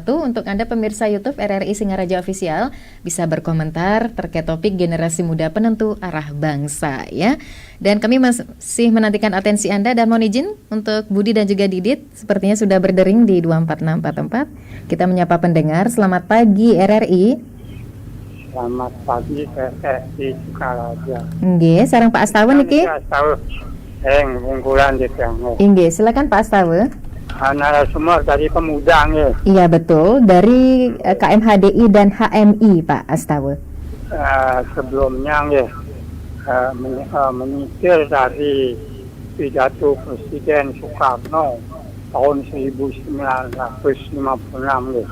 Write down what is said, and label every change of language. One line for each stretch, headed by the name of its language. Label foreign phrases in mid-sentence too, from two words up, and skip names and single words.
Indonesian: Untuk Anda pemirsa YouTube RRI Singaraja Official, bisa berkomentar terkait topik generasi muda penentu arah bangsa ya. Dan kami masih menantikan atensi Anda, dan mohon izin untuk Budi dan juga Didit sepertinya sudah berdering di 24644. Kita menyapa pendengar. Selamat pagi RRI. Selamat pagi RRI Singaraja.
Balinese: Nggih, sareng Pak Astawa niki.
Indonesian: Unggulan di tengah. Nggih, silakan Pak Astawa. Narasumber dari Pemuda nggih. Iya betul, dari KMHDI dan HMI Pak Astawa. Sebelumnya nggih, menyingkir dari pidato Presiden Soekarno tahun 1956 nggih.